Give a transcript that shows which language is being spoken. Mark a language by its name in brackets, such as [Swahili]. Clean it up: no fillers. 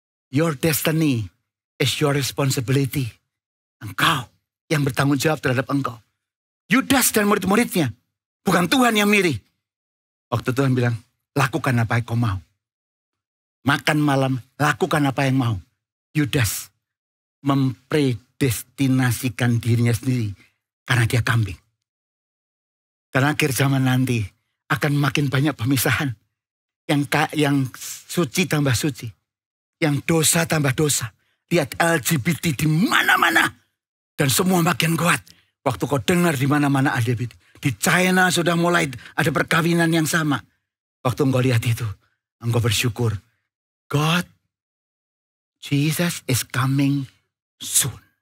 [English] Your destiny is your responsibility. [Indonesian] Engkau yang bertanggung jawab terhadap engkau. Yudas dan murid-muridnya. Bukan Tuhan yang milih. Waktu Tuhan bilang, lakukan apa yang kau mau. Makan malam, lakukan apa yang mau. Yudas mempredestinasikan dirinya sendiri. Karena dia kambing. Dan akhir zaman nanti akan makin banyak pemisahan. Yang suci tambah suci. Yang dosa tambah dosa. Lihat LGBT di mana-mana. Dan semua makin kuat. Waktu kau dengar di mana-mana LGBT. Di China sudah mulai ada perkawinan yang sama. Waktu engkau lihat itu, engkau bersyukur. [English] God, Jesus is coming soon.